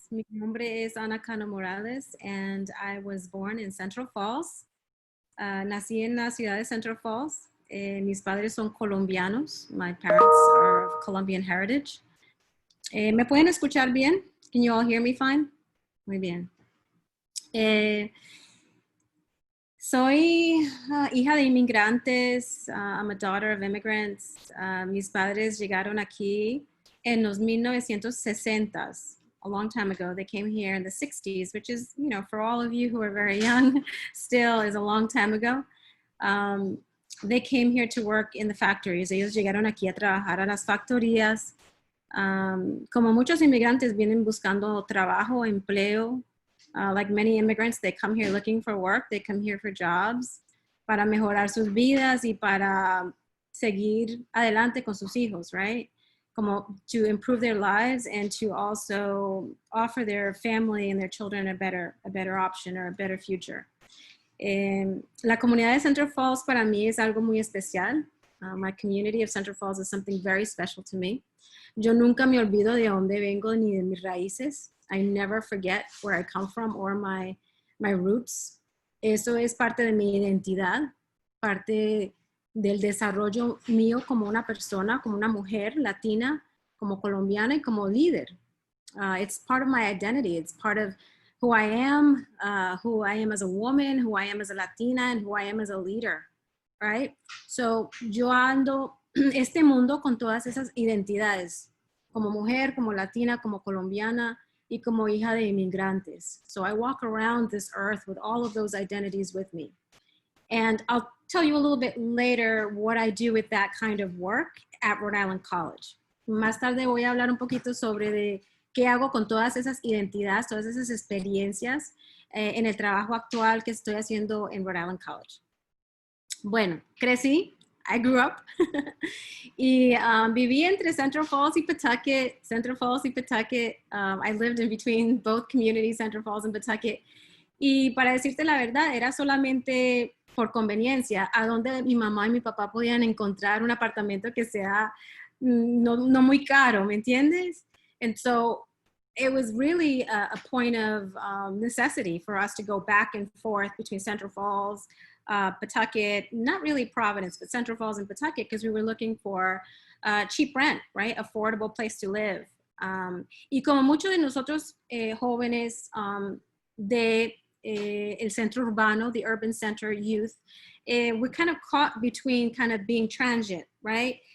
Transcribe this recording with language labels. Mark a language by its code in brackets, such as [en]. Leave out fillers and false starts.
[es] Mi nombre es [en] Ana Cano Morales, and I was born in Central Falls. [es] Nací en la ciudad de Central Falls. Mis padres son colombianos. [en] My parents are of Colombian heritage. [es] ¿Me pueden escuchar bien? [en] Can you all hear me fine? [es] Muy bien. Soy hija de inmigrantes. [en] I'm a daughter of immigrants. [es] Mis padres llegaron aquí en los 1960s, [en] a long time ago. They came here in the 60s, which is, you know, for all of you who are very young, still is a long time ago. They came here to work in the factories. [es] Ellos llegaron aquí a trabajar a las factorías. Como muchos inmigrantes vienen buscando trabajo, empleo. [en] Like many immigrants, they come here looking for work. They come here for jobs [es] para mejorar sus vidas y para seguir adelante con sus hijos, right? [en] Como to improve their lives and to also offer their family and their children a better option or a better future. [es] La comunidad de Central Falls para mí es algo muy especial. [en] My community of Central Falls is something very special to me. [es] Yo nunca me olvido de dónde vengo ni de mis raíces. [en] I never forget where I come from or my roots. [es] Eso es parte de mi identidad, parte del desarrollo mío como una persona, como una mujer latina, como colombiana y como líder. [en] It's part of my identity. It's part of who I am as a woman, who I am as a Latina, and who I am as a leader, right? [es] So yo ando este mundo con todas esas identidades, como mujer, como latina, como colombiana, y como hija de inmigrantes. [en] So I walk around this earth with all of those identities with me. And I'll tell you a little bit later what I do with that kind of work at Rhode Island College. [es] Más tarde voy a hablar un poquito sobre de qué hago con todas esas identidades, todas esas experiencias en el trabajo actual que estoy haciendo en Rhode Island College. Bueno, crecí. [en] I grew up [es] y viví entre Central Falls y Pawtucket. [en] I lived in between both communities, Central Falls and Pawtucket. [es] Y para decirte la verdad, era solamente por conveniencia a donde mi mamá y mi papá podían encontrar un apartamento que sea no muy caro, ¿me entiendes? [en] And so it was really a point of necessity for us to go back and forth between Central Falls, Pawtucket, not really Providence, but Central Falls and Pawtucket, because we were looking for cheap rent, right? Affordable place to live. [es] Y como muchos de nosotros jóvenes de el centro urbano, [en] the urban center youth, we're kind of caught between kind of being transient, right?